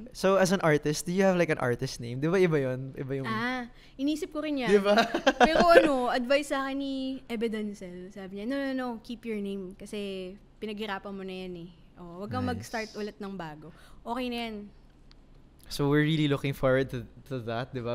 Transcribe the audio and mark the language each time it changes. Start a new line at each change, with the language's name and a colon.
English: So as an artist, do you have like an artist name?
Filipino: Di ba iba yun? Iba yung... inisip ko rin yan. Di ba? Pero advice sa akin ni Ebe Denzel. Sabi niya,
English: no, keep your name.
Filipino: Kasi pinaghirapan mo na yan eh. Wag kang mag-start ulit ng bago. Okay na yan.
English: So we're really looking forward to that, 'di ba?